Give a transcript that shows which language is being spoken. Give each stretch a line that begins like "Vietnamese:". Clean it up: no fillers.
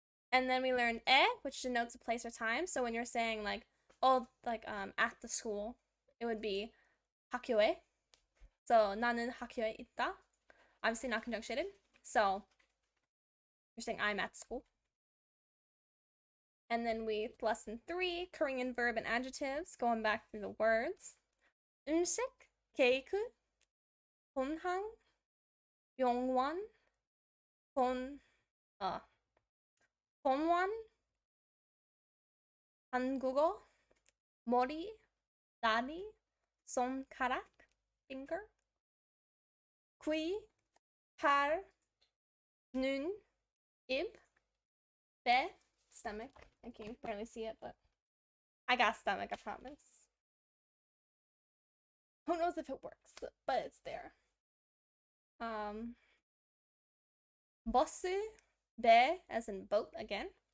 English: And then we learned which denotes a place or time. So when you're saying like, at the school, it would be 학교에.
Korean: So 나는 학교에 있다.
English: Obviously not conjunctionated. So you're saying I'm at school. And then lesson 3, Korean verb and adjectives, going back through the words.
Korean: 음식, 케이크, 본항, 병원, 본원, 한국어, 머리, 다리, 손가락, finger, 귀, 팔, 눈, 입, 배, stomach.
English: I can barely see it, but I got stomach, I promise. Who knows if it works, but it's there. 버스, 배, as in boat again.